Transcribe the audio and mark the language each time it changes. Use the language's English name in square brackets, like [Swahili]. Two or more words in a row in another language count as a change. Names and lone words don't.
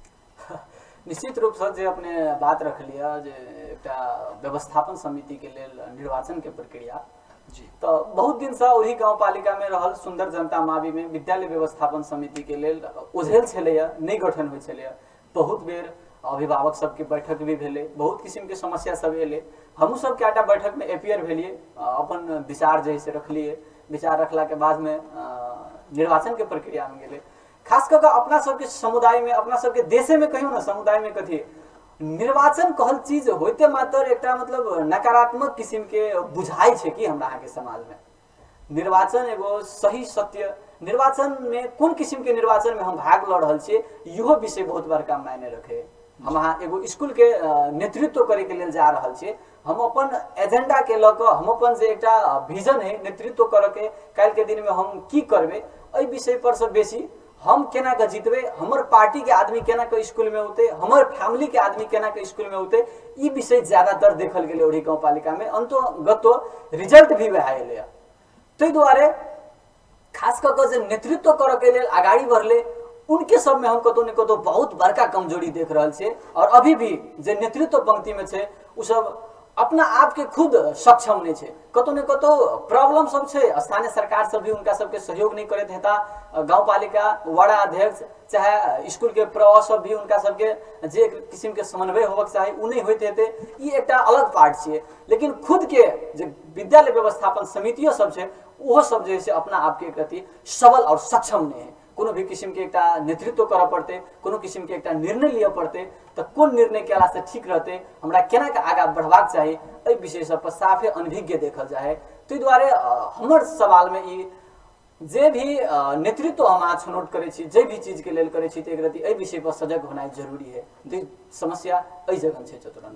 [Maithili] निश्चित रूप से जे अपने बात रख लिया जे एक व्यवस्थापन समिति के लेल निर्वाचन के प्रक्रिया जी, तो बहुत दिन से वही गाँव पालिका में रहल सुंदर जनता मावी में विद्यालय व्यवस्थापन समिति के लेल ओझेल छलैया, नहीं गठन होइ छलैया। बहुत बेर अभिभावक सबके बैठक भी भेले, बहुत किस्म के समस्या सब एले, हमहूँ सब कएटा बैठक में अपियर भेलिए, अपन विचार जैसे रखलिए, विचार रखला के बाद में निर्वाचन के प्रक्रिया में गेले। खास करके अपना सबके समुदाय में, अपना सबके देशे में कहियो ना समुदाय में कथी निर्वाचन कहल चीज होते मात्र एक मतलब नकारात्मक किस्म के बुझाई है कि हमरा के समाज में निर्वाचन एगो सही सत्य, निर्वाचन में कौन किस्म के निर्वाचन में हम भाग ल रहा छे इहो विषय बहुत बड़का मायने रखे। हम अहाँ एगो स्कूल के नेतृत्व करे के लेल जा रहा छे, हम अपन एजेंडा के लक हम अपन जे एक विजन है नेतृत्व करे के काल्हि के दिन में हम की करबे, एहि विषय पर से बेसी हम केना के जीतबे, हमर पार्टी के आदमी केना के स्कूल में होते, हमर फैमिली के आदमी केना के स्कूल में होते, ई विषय ज्यादातर देखल गेले ओढ़ी गाँव पालिका में। अंतोगतो रिजल्ट भी वह आए। ताहि दुआरे खास करके जे नेतृत्व करे के लेल आगाड़ी बढ़ले उनके सब में हम कतौ न कतौ बहुत बड़का कमजोरी देख रहा छे। और अभी भी जे नेतृत्व पंक्ति में छे उ सब अपना आप के खुद सक्षम नहीं छे, कतौ न कतौ प्रॉब्लम सब छे। स्थानीय सरकार सब भी उनका सबके सहयोग नहीं करत हेता, गाँव पालिका वार्ड अध्यक्ष चाहे स्कूल के प्रव सब भी उनका सबके जे किस्म के समन्वय होबक चाही उ नहीं होते हेते, ई एक अलग पार्ट छे। लेकिन खुद के जे विद्यालय व्यवस्थापन समितियों सब छे वो सब जैसे अपना आप के प्रति सबल और सक्षम नहीं है। कोनो भी किस्म के एक नेतृत्व कर पड़ते, कोनो किस्म के एक निर्णय लिया पड़ते, तो कौन निर्णय केला से ठीक रहते, हमरा केना के आगा बढ़वाक चाही, एहि विषय सब पर साफे अनभिज्ञ देखल जाए। ताहि दुआरे हमर सवाल में ई जे भी नेतृत्व हम आज छनौट करे छी, जे भी चीज के लेल करे छी, एक रति एहि विषय पर सजग होनाइ जरूरी है। तो समस्या एहि जगह छै चतुरानंद